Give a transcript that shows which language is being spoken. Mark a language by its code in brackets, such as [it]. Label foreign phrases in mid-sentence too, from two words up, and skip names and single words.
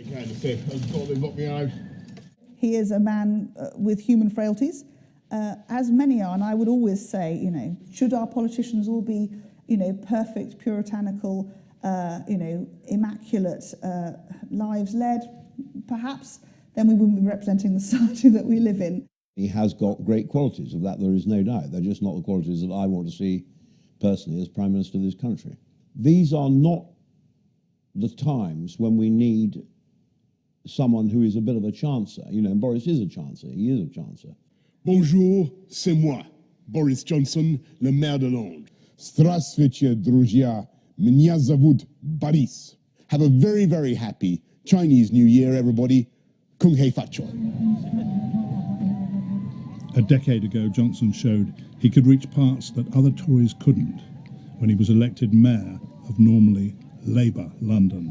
[en] He is a man with human frailties, as many are, and I would always say, should our politicians all be, perfect, puritanical, immaculate lives led, perhaps, then we wouldn't be representing the society that we live in. He has got great qualities, of that there is no doubt. They're just not the qualities that I want to see personally as Prime Minister of this country. These are not the times when we need someone who is a bit of a chancer. Boris is a chancer. He is a chancer. [fr] Bonjour, c'est moi, Boris Johnson, le maire de Londres. [ru] Здравствуйте, друзья. Меня зовут Boris. [en] Have a very, very happy Chinese New Year, everybody. [yue] 恭喜發財. [en] A decade ago, Johnson showed he could reach parts that other Tories couldn't when he was elected mayor of normally Labour London.